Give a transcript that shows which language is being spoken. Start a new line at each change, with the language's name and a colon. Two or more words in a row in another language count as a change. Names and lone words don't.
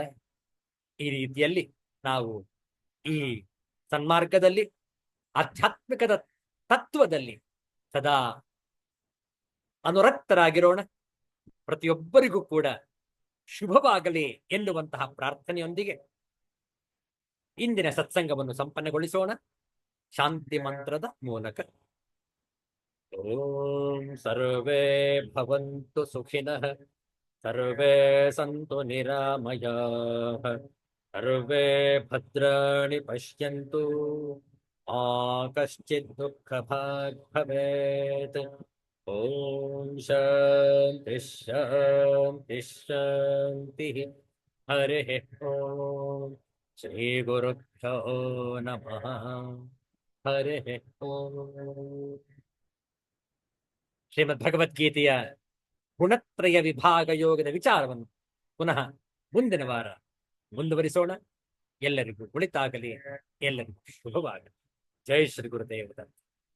Kannada: ಈ ರೀತಿಯಲ್ಲಿ ನಾವು ಈ ಸನ್ಮಾರ್ಗದಲ್ಲಿ, ಆಧ್ಯಾತ್ಮಿಕದ ತತ್ವದಲ್ಲಿ ಸದಾ ಅನುರಕ್ತರಾಗಿರೋಣ. ಪ್ರತಿಯೊಬ್ಬರಿಗೂ ಕೂಡ ಶುಭವಾಗಲಿ ಎನ್ನುವಂತಹ ಪ್ರಾರ್ಥನೆಯೊಂದಿಗೆ ಇಂದಿನ ಸತ್ಸಂಗವನ್ನು ಸಂಪನ್ನಗೊಳಿಸೋಣ ಶಾಂತಿ ಮಂತ್ರದ ಮೂಲಕ.
Sanskrit: ಓಂ ಸರ್ವೇ ಭವಂತು ಸುಖಿನಃ, ಸರ್ವೇ ಸಂತು ನಿರಾಮಯಾಃ, ಸರ್ವೇ ಭದ್ರಾಣಿ ಪಶ್ಯಂತು, ಮಾ ಕಶ್ಚಿತ್ ದುಃಖಭಾಗ್ ಭವೇತ್. ಓಂ ಶಾಂತಿ ಶಾಂತಿ ಶಾಂತಿ. ಹರಿ ಓಂ. ಶ್ರೀ ಗುರುಭ್ಯೋ ನಮಃ. ಹರಿ ಓಂ.
Kannada: ಶ್ರೀಮದ್ ಭಗವದ್ಗೀತೆಯ ಗುಣತ್ರಯ ವಿಭಾಗ ಯೋಗದ ವಿಚಾರವನ್ನು ಪುನಃ ಮುಂದಿನ ವಾರ ಮುಂದುವರಿಸೋಣ. ಎಲ್ಲರಿಗೂ ಒಳಿತಾಗಲಿ, ಎಲ್ಲರಿಗೂ ಶುಭವಾಗಲಿ. ಜೈ ಶ್ರೀ ಗುರುದೇವ ದತ್ತ.